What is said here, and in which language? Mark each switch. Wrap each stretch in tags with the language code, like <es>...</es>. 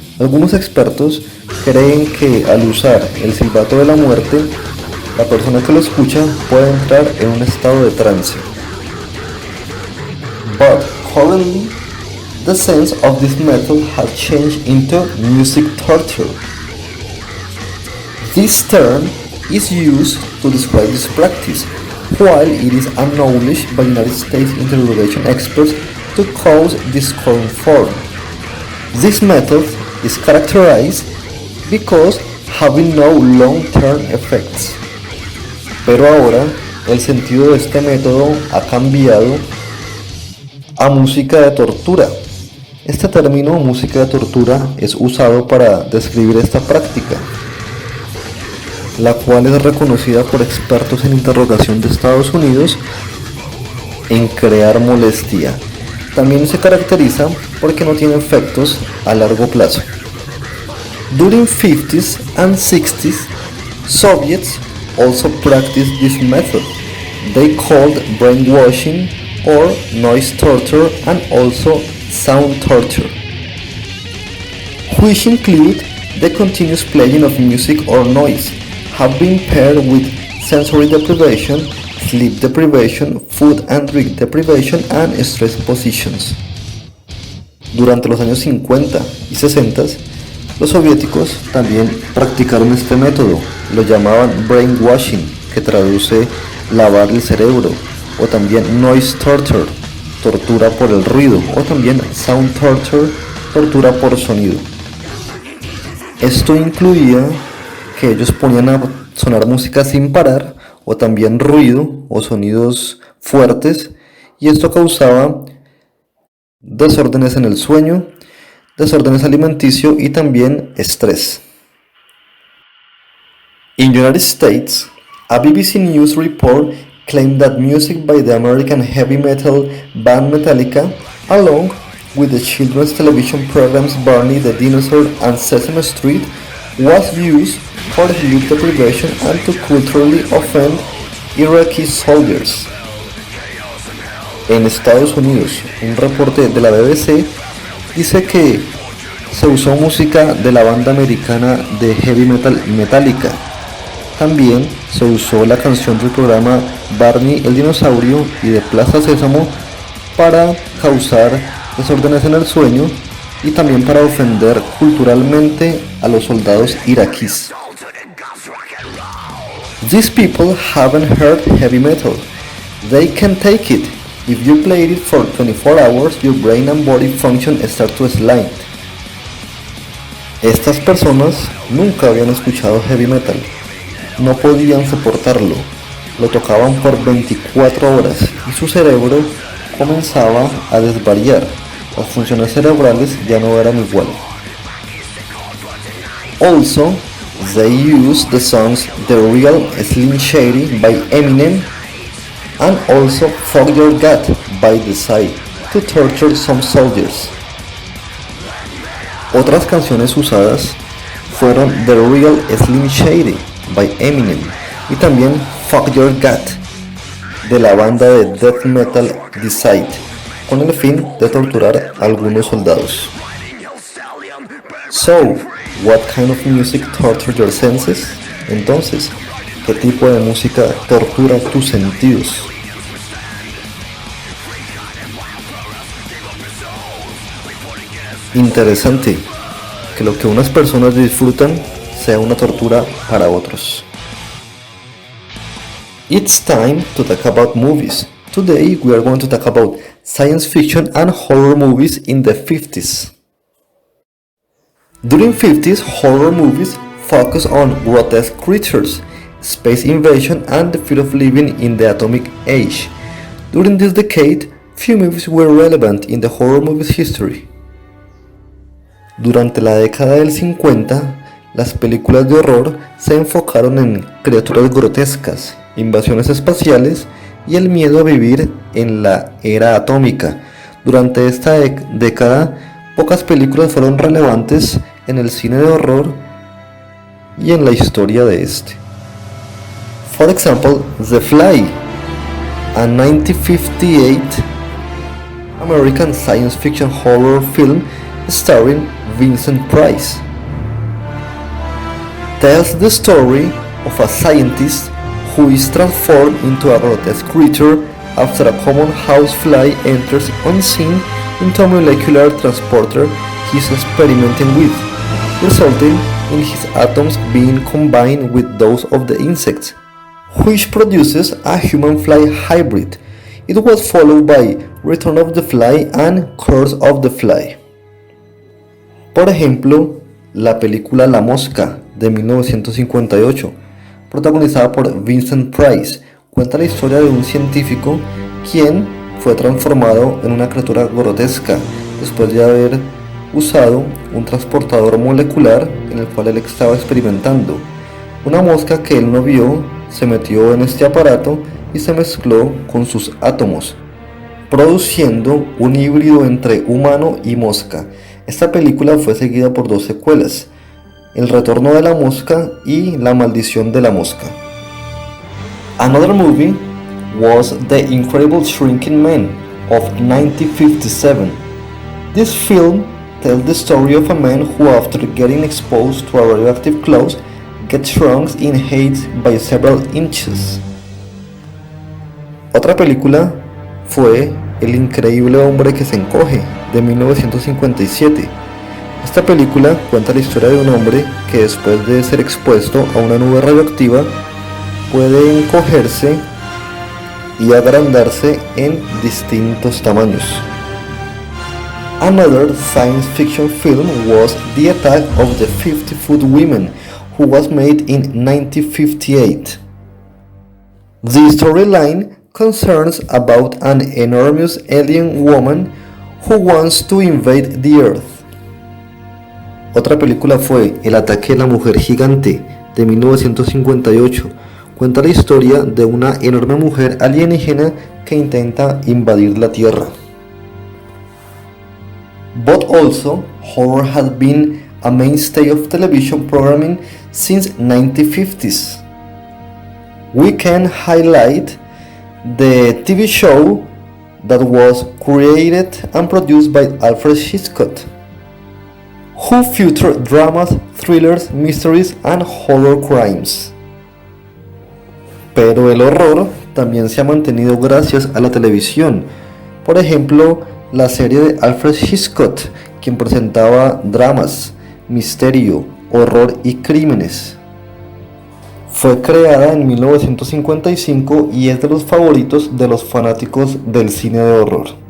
<es>Algunos expertos creen que al usar el silbato de la muerte, la persona que lo escucha puede entrar en un estado de trance.</es> <en>But currently, the sense of this method has changed into music torture. This term is used to describe this practice, while it is acknowledged by United States interrogation experts to cause this current form. This method is characterized because having no long-term effects.</en> <es>Pero ahora el sentido de este método ha cambiado a música de tortura. Este término, música de tortura, es usado para describir esta práctica, la cual es reconocida por expertos en interrogación de Estados Unidos en crear molestia. También se caracteriza porque no tiene efectos a largo plazo.</es> <en>During 50s and 60s, Soviets also practiced this method. They called brainwashing or noise torture and also sound torture, which include the continuous playing of music or noise, have been paired with sensory deprivation, sleep deprivation, food and drink deprivation, and stress positions.</en> <es>Durante los años 50 y 60, los soviéticos también practicaron este método. Lo llamaban</es> <en>brainwashing,</en> <es>que traduce lavar el cerebro, o también</es> <en>noise torture,</en> <es>tortura por el ruido, o también</es> <en>sound torture,</en> <es>tortura por sonido. Esto incluía que ellos ponían a sonar música sin parar o también ruido o sonidos fuertes, y esto causaba desórdenes en el sueño, desórdenes alimenticios y también estrés.</es> <en>In the United States, a BBC News report claimed that music by the American heavy metal band Metallica, along with the children's television programs Barney the Dinosaur and Sesame Street, was used for sleep deprivation and to culturally offend Iraqi soldiers.</en> <es>En Estados Unidos, un reporte de la BBC dice que se usó música de la banda americana de heavy metal Metallica. También se usó la canción del programa Barney el Dinosaurio y de Plaza Sésamo para causar desórdenes en el sueño y también para ofender culturalmente a los soldados iraquíes.</es> <en>These people haven't heard heavy metal. They can take it. If you played it for 24 hours, your brain and body function start to slide.</en> <es>Estas personas nunca habían escuchado heavy metal. No podían soportarlo. Lo tocaban por 24 horas y su cerebro comenzaba a desvariar. Las funciones cerebrales ya no eran igual.</es> <en>Also, they used the songs The Real Slim Shady by Eminem and also Fuck Your Gut by The Side to torture some soldiers.</en> <es>Otras canciones usadas fueron The Real Slim Shady by Eminem y también Fuck Your Gut de la banda de death metal The Side, con el fin de torturar a algunos soldados.</es> <en>So, what kind of music tortures your senses?</en> <es>Entonces, ¿qué tipo de música tortura tus sentidos? Interesante que lo que unas personas disfrutan sea una tortura para otros.</es> <en>It's time to talk about movies. Today we are going to talk about science fiction and horror movies in the 50s. During 50s, horror movies focus on grotesque creatures, space invasion and the fear of living in the atomic age. During this decade, few movies were relevant in the horror movies history.</en> <es>Durante la década del 50, las películas de horror se enfocaron en criaturas grotescas, invasiones espaciales y el miedo a vivir en la era atómica. Durante esta década, pocas películas fueron relevantes en el cine de horror y en la historia de este.</es> <en>For example, The Fly, a 1958 American science fiction horror film starring Vincent Price, tells the story of a scientist who is transformed into a grotesque creature after a common housefly enters unseen into a molecular transporter he's experimenting with, resulting in his atoms being combined with those of the insects, which produces a human-fly hybrid. It was followed by Return of the Fly and Curse of the Fly.</en> <es>Por ejemplo, la película La Mosca de 1958, protagonizada por Vincent Price, cuenta la historia de un científico quien fue transformado en una criatura grotesca después de haber usado un transportador molecular en el cual él estaba experimentando. Una mosca que él no vio se metió en este aparato y se mezcló con sus átomos, produciendo un híbrido entre humano y mosca. Esta película fue seguida por 2 secuelas, El retorno de la mosca y La maldición de la mosca.</es> <en>Another movie was The Incredible Shrinking Man of 1957. This film tells the story of a man who, after getting exposed to a radioactive cloud, gets shrunk in height by several inches.</en> <es>Otra película fue El increíble hombre que se encoge, de 1957. Esta película cuenta la historia de un hombre que después de ser expuesto a una nube radioactiva puede encogerse y agrandarse en distintos tamaños.</es> <en>Another science fiction film was The Attack of the 50-Foot Women, who was made in 1958. The storyline concerns about an enormous alien woman who wants to invade the Earth.</en> <es>Otra película fue El ataque de la mujer gigante, de 1958. Cuenta la historia de una enorme mujer alienígena que intenta invadir la Tierra.</es> <en>But also, horror has been a mainstay of television programming since 1950s. We can highlight the TV show that was created and produced by Alfred Hitchcock, who featured dramas, thrillers, mysteries, and horror crimes.</en> <es>Pero el horror también se ha mantenido gracias a la televisión. Por ejemplo, la serie de Alfred Hitchcock, quien presentaba dramas, misterio, horror y crímenes. Fue creada en 1955 y es de los favoritos de los fanáticos del cine de horror.</es>